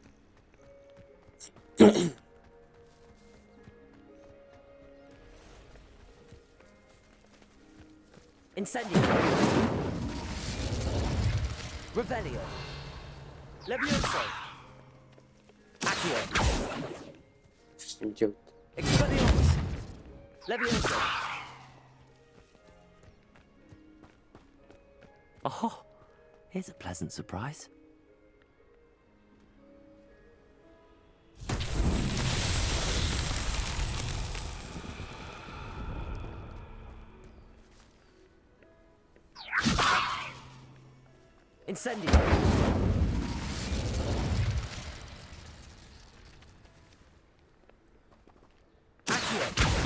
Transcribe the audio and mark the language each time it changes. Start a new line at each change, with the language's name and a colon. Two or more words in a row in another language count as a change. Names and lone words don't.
Latin: Incendio. Revelio. Levioso. Accio.
Russian: Что с ним делать?
Latin: Expelliarmus. Levioso.
English: Oh, here's a pleasant surprise.
Latin: Incendio. Accio.